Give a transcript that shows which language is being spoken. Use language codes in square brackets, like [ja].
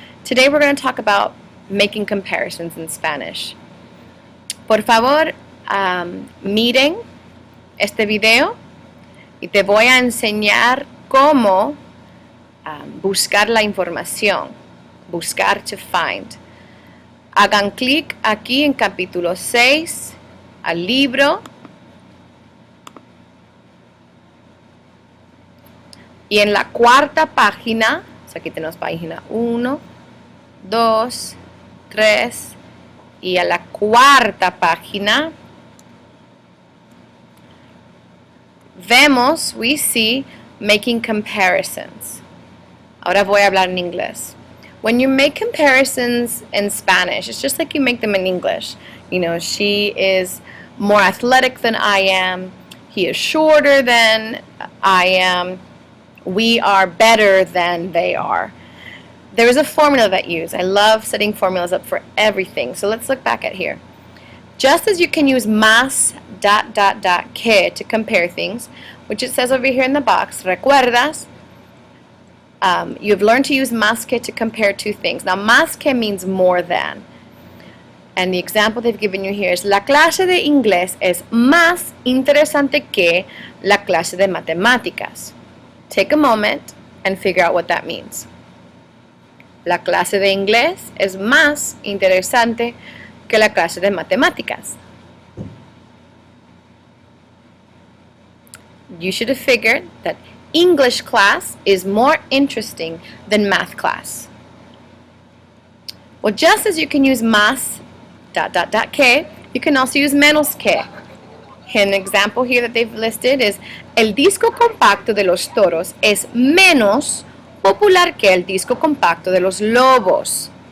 [en] Today we're going to talk about making comparisons in Spanish. [es] Por favor, miren este video y te voy a enseñar cómo buscar la información, buscar [en] to find. [es] Hagan clic aquí en capítulo 6, al libro. Y en la cuarta página, aquí tenemos página 1, 2, 3, y a la cuarta página, [en] we see making comparisons. [es] Ahora voy a hablar en inglés. [en] When you make comparisons in Spanish, it's just like you make them in English. You know, she is more athletic than I am. He is shorter than I am. We are better than they are. There is a formula that you use. I love setting formulas up for everything. So let's look back at here. Just as you can use más que to compare things, which it says over here in the box, [es] recuerdas, [en] you've learned to use más que to compare two things. Now más que means more than. And the example they've given you here is [es] la clase de inglés es más interesante que la clase de matemáticas. [en] Take a moment and figure out what that means. [es] La clase de inglés es más interesante que la clase de matemáticas. [en] You should have figured that English class is more interesting than math class. Well, just as you can use más que, you can also use menos que. An example here that they've listed is [es] el disco compacto de los toros es menos popular que el disco compacto de los lobos.